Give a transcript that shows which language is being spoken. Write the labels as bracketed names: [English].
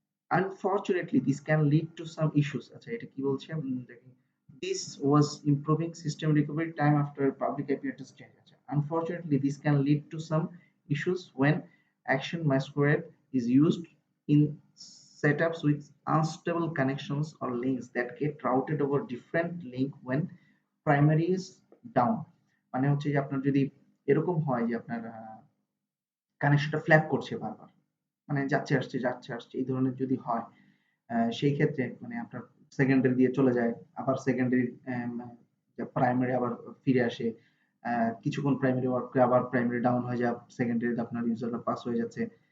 [English] Unfortunately this can lead to some issues. [Bangla] আচ্ছা এটা কি বলছে দেখি, [English] this was improving system recovery time after public IP address change. আচ্ছা unfortunately this can lead to some issues when action masquerade is used in setups with unstable connections or links that get routed over different link when primary is down. [Bangla] মানে হচ্ছে যে আপনার যদি এরকম হয় যে আপনার কানেকশনটা ফ্ল্যাপ করছে বারবার, মানে যাচ্ছে আসছে যাচ্ছে আসছে এই ধরনের যদি হয় সেই ক্ষেত্রে মানে আপনার সেকেন্ডারি দিয়ে চলে যায়, আবার সেকেন্ডারি প্রাইমারি আবার ফিরে আসে, কিছুক্ষণ প্রাইমারি ওয়ার্ক করে আবার প্রাইমারি ডাউন হয়ে যায়, সেকেন্ডারিতে আপনার ইউজারটা পাস হয়ে যাচ্ছে।